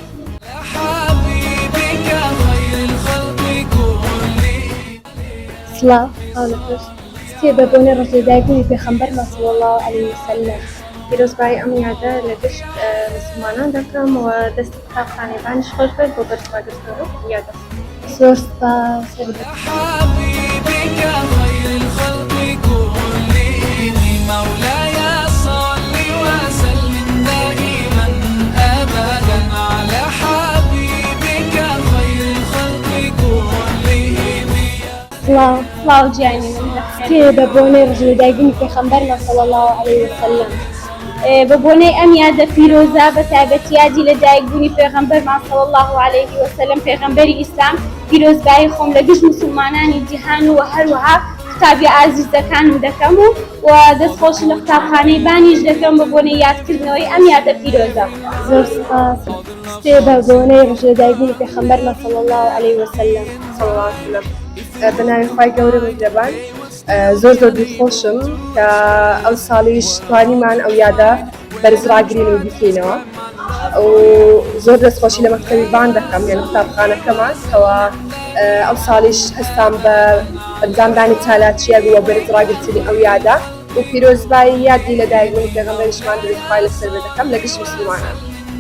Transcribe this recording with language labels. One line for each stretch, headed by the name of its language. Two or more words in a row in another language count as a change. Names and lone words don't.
Central Kurdish: سڵاو هاونەخۆش چتێ بە بۆنە ڕۆژێدایبوونی پێغەمبەرمان
Arabic: صلی الله عليه وسلم
Central Kurdish: پیرۆزبایی ئەم یادە لە گشت مسلمانان دەکەم و دەستی قوتابخانەیبانیش خۆش کرد بۆ بەرزڕاگرتنەوە یادە. زۆر سپاس
Arabic: مولاي صل وسلم دائما ابدا على حبيبك خير الخلق كلهم.
Central Kurdish: سڵاو سڵاو گیانی من چتێ بە بۆنەی ڕۆژێدایبوونی پێغەمبەرمان
Arabic: صلی الله عليه وسلم
Central Kurdish: بە بۆنەی ئەم یادە پیرۆزە بە تایبەتی یادی لە دایکبوونی پێغەمبەرمان
Arabic: صلی الله عليه وسلم
Central Kurdish: پێغەمبەری ئیسلام پیرۆزبایی خۆم لە گشت موسڵمانانی جیهان و هەروەها قوتابی ئازیزەکانم دەکەم و دەستخۆشی لە قوتابخانەی بانیش دەکەم بە بۆنەی یادکردنەوەی ئەم یادە پیرۆزە. زۆر سپاس چتێ بە بۆنەی ڕۆژێدایبوونی پێغەمبەرمان
Arabic: صلی الله عليه وسلم صلی الله عليه وسلم.
Central Kurdish: بەناوی خوای گەورە میهرەبان زۆر دڵخۆشم کە ئەو ساڵیش توانیمان ئەو یادە بەرزڕاگرین و بکەینەوە و زۆر دەستخۆشی لە مەکتەبی بان دەکەم لە قوتابخانەکەمان کەوە ئەو ساڵیش هەستام بە ئەنجامدانی چالاکیە بووە بەرزڕاگرتنی ئەو یادە و پیرۆزبایی یادی لە دایکبوونی پێغەمبەریشمان درود خوای لەسەر بێت دەکەم لە گشت موسڵمانان.